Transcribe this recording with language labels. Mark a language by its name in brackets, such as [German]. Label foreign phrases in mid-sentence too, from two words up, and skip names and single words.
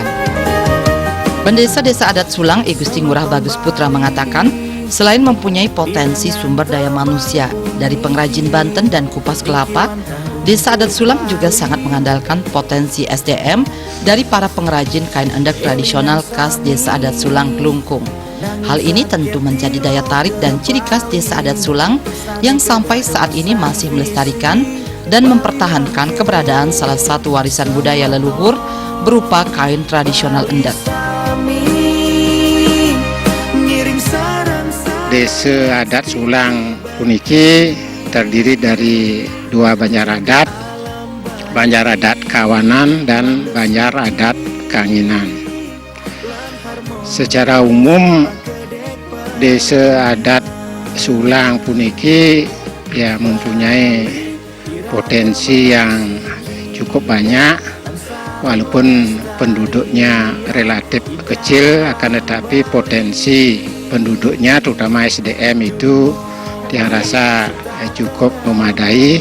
[Indonesian] Pendesa Desa Adat Sulang, I Gusti Ngurah Bagus Putra mengatakan, selain mempunyai potensi sumber daya manusia dari pengrajin banten dan kupas kelapa, Desa Adat Sulang juga sangat mengandalkan potensi SDM dari para pengrajin kain endek tradisional khas Desa Adat Sulang Klungkung. Hal ini tentu menjadi daya tarik dan ciri khas Desa Adat Sulang yang sampai saat ini masih melestarikan dan mempertahankan keberadaan salah satu warisan budaya leluhur berupa kain tradisional endek. Desa Adat Sulang puniki terdiri dari dua Banjar Adat Kawanan dan Banjar Adat Kanginan. Secara umum Desa Adat Sulang puniki ya mempunyai potensi yang cukup banyak, walaupun penduduknya relatif kecil, akan tetapi potensi penduduknya terutama SDM itu yang rasa cukup memadai.